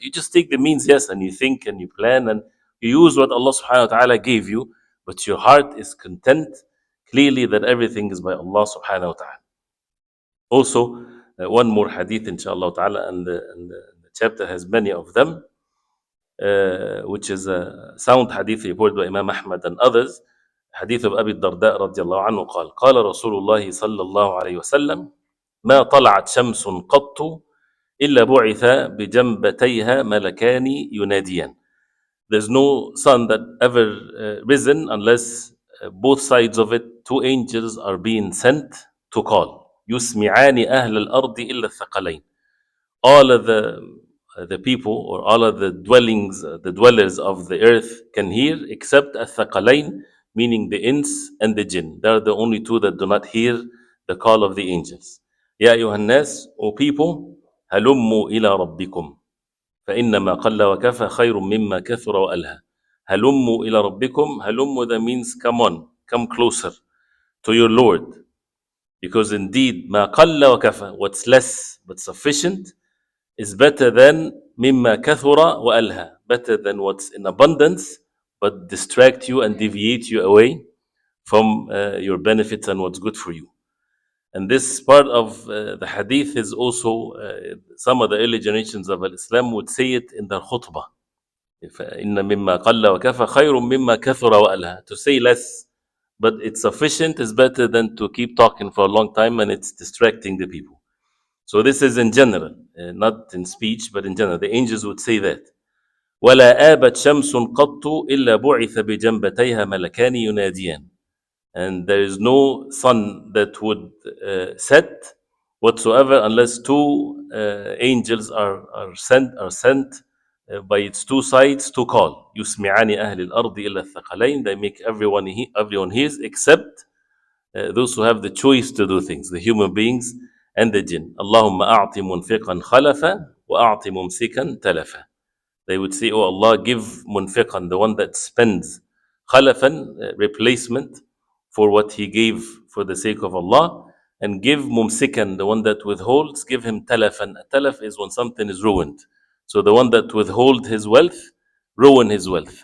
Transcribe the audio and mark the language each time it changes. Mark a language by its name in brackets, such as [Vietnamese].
[English] You just take the means, yes, and you think and you plan and you use what Allah subhanahu wa ta'ala gave you, but your heart is content clearly that everything is by Allah subhanahu wa ta'ala. Also, one more hadith, inshallah ta'ala, and the chapter has many of them, which is a sound hadith reported by Imam Ahmad and others. [Arabic] حديث أبي الدرداء رضي الله عنه قال قال رسول الله صلى الله عليه وسلم ما طلعت شمس قط إلا بعث بجنبتيها ملكان يناديان. [English] There's no sun that ever risen unless both sides of it, two angels are being sent to call. [Arabic] يسمعان أهل الأرض إلا الثقلين. [English] All of the people or all of the dwellers of the earth can hear except الثقلين, meaning the ins and the jinn. They are the only two that do not hear the call of the angels. [Arabic] يا أيها الناس, [English] O people, [Arabic] هلموا إلى ربكم فإنما قل وكفى خير مما كثر وألهى. هلموا إلى ربكم. [English] هلموا, that means come on, come closer to your Lord. Because indeed, [Arabic] ما قل وكفى, [English] what's less but sufficient, is better than [Arabic] مما كثر وألهى, [English] better than what's in abundance but distract you and deviate you away from your benefits and what's good for you. And this part of the hadith is also, some of the early generations of Islam would say it in their khutbah. [Arabic] إن مما قل وكفى خير مما كثر وألهى. [English] To say less but it's sufficient is better than to keep talking for a long time and it's distracting the people. So this is in general, not in speech, but in general. The angels would say that. [Arabic] ولا آبت شمس قط إلا بعث بجنبتيها ملكان يناديان. [English] And there is no sun that would set whatsoever unless two angels are sent by its two sides to call. [Arabic] يسمعان أهل الأرض إلا الثقلين. [English] They make everyone hears except those who have the choice to do things, the human beings and the jinn. [Arabic] اللهم أعط منفقا خلفا وأعط ممسكا تلفا. [English] They would say, oh Allah, give munfiqan, the one that spends, khalafan, replacement for what he gave for the sake of Allah, and give mumsikan, the one that withholds, give him talafan. Talaf is when something is ruined. So the one that withholds his wealth, ruin his wealth.